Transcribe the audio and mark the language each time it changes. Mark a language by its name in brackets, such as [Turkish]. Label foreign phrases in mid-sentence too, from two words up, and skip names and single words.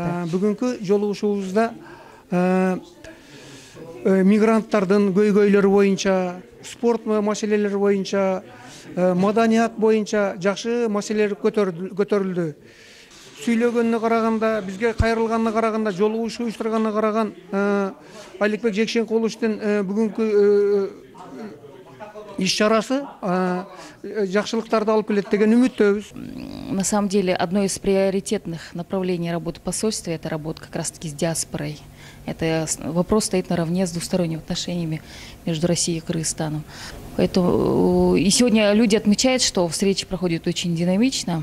[Kyrgyz] Бүгүнкү жолугушуубузда мигранттардын көйгөйлөрү боюнча, спорт маселелери боюнча, маданият боюнча жакшы маселелер көтөрүлдү. Сүйлөгөнүнө караганда, бизге кайрылганына караганда, жолугушуу уюштурганына караган Аликбек Жекшенкуловдун бүгүнкү иш-чарасы жакшылыктарды алып келет деген үмүттөбүз. [Russian] На самом деле, одно из приоритетных направлений работы посольства – это работа как раз-таки с диаспорой. Это вопрос стоит наравне с двусторонними отношениями между Россией и Кыргызстаном. Поэтому и сегодня люди отмечают, что встреча проходит очень динамично.